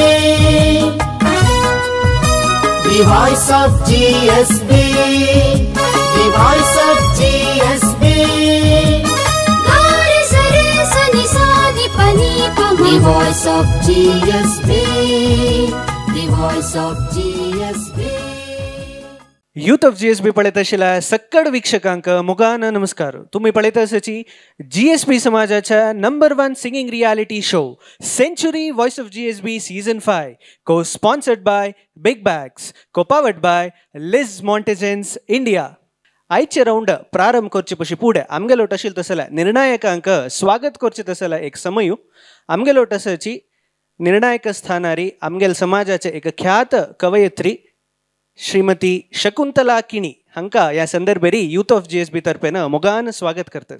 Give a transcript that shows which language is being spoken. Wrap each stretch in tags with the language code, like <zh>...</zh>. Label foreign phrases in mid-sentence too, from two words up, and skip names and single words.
<en>The voice of GSB. The voice of GSB. Gari sare sani sani pani pama. The voice of GSB. The voice of GSB.</en> <kok>यूथ ऑफ जीएसबी पळयत आशिल्ल्या सक्कड वीक्षकांक मोगान नमस्कार. तुम्ही पळयत आसाची जीएसबी समाजाच्या</kok> <en>number 1 singing reality show Century Voice of GSB Season 5 co-sponsored by Big Bags, co-powered by Liz Montagens India.</en> <kok>आयचे राउंड प्रारंभ करचे पशी फुडें आमगेलो आशिल्लो तसल्या निर्णायकांक स्वागत करचे तसल्या एक समयू आमगेलो आसाची निर्णायक स्थानारी आमगेल समाजाचे एक ख्यात कवयित्री श्रीमती शकुंतला किणी हांका या संदर्भेरी यूथ ऑफ जीएसबी तर्फेन मोगान स्वागत करतस.</kok>